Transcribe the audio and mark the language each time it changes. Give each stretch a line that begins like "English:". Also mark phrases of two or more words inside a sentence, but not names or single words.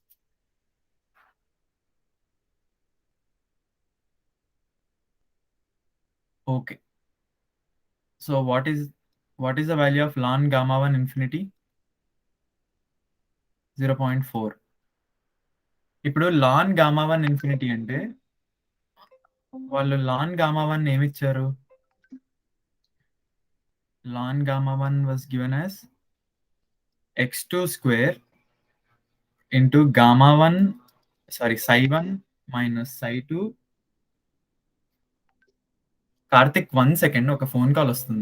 English: Okay. So what is the value of ln gamma 1 infinity?
Telugu: 0.4. ఇప్పుడు ln gamma 1 infinity అంటే వాళ్ళు ln gamma 1 ఏమి ఇచ్చారు?
English: ln gamma 1 was given as x2 square into gamma 1 psi 1 minus psi 2.
Telugu: కార్తిక్ 1 సెకండ్, ఒక
English: phone call
Telugu: వస్తుంది.